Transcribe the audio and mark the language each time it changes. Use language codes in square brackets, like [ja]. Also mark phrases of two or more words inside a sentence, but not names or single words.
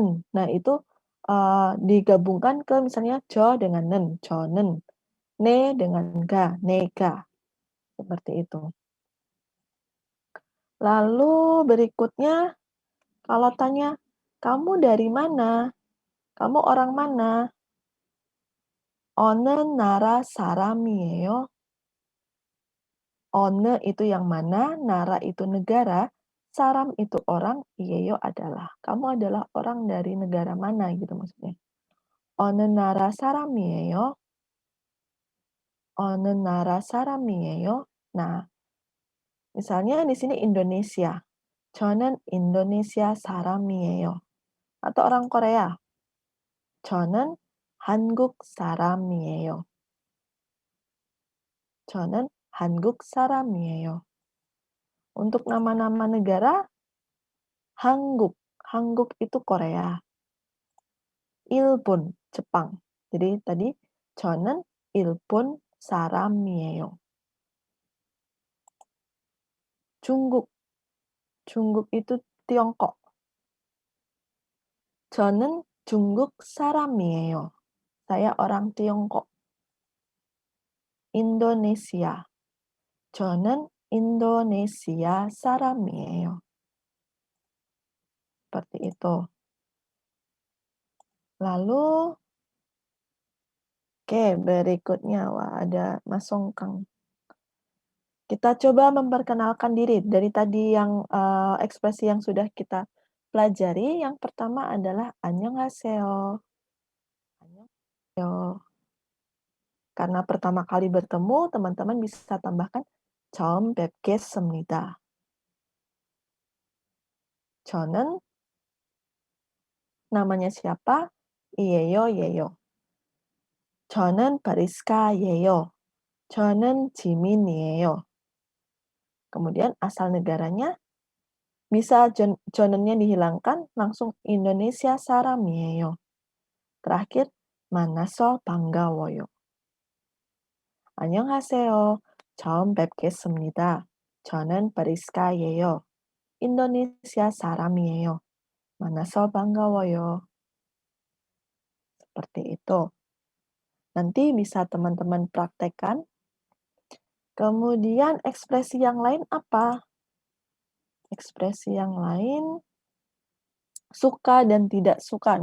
[id] Nah, itu digabungkan ke misalnya jo dengan nen, jonen, ne dengan ga, nega. Seperti itu. Lalu berikutnya, kalau tanya, kamu dari mana? Kamu orang mana? [ko] 어느 나라 사람이에요? [id] 어느 itu yang mana, nara itu negara, saram itu orang, iyeyo adalah. Kamu adalah orang dari negara mana gitu maksudnya. [ko] 어느 나라 사람이에요? 어느 나라 사람이에요? [id] Nah, misalnya di sini Indonesia. [ko] 저는 Indonesia 사람이에요. [id] Atau orang Korea. [ko] 저는 한국 사람이에요. 저는 한국 사람이에요. [id] Untuk nama-nama negara, Hanguk. Hanguk itu Korea. Ilpun, Jepang. Jadi tadi, [ko] 저는 일본 사람이에요. 중국. [id] 중국 itu Tiongkok. [ko] 저는 중국 사람이에요. [id] Saya orang Tiongkok. Indonesia. [ko] 저는 인도네시아 사람이에요. [id] Seperti itu. Lalu, oke, berikutnya, wah, ada Mas Songkang. Kita coba memperkenalkan diri. Dari tadi yang ekspresi yang sudah kita pelajari, yang pertama adalah annyeonghaseyo. Annyeonghaseyo. Karena pertama kali bertemu, teman-teman bisa tambahkan [ko] 처음 뵙겠습니다. [id] 저는 namanya siapa? [ko] 이에요, 예요. 저는 바리스카예요. 저는 지민이에요. [id] Kemudian asal negaranya bisa jonennya dihilangkan, langsung Indonesia 사람이에요. Terakhir, [ko] 만나서 반가워요. 안녕하세요. 처음 뵙겠습니다. 저는 바리스카예요. 인도네시아 사람이에요. 만나서 반가워요. [id] Seperti itu. Nanti bisa teman-teman praktekkan. Kemudian ekspresi yang lain apa? Ekspresi yang lain suka dan tidak suka.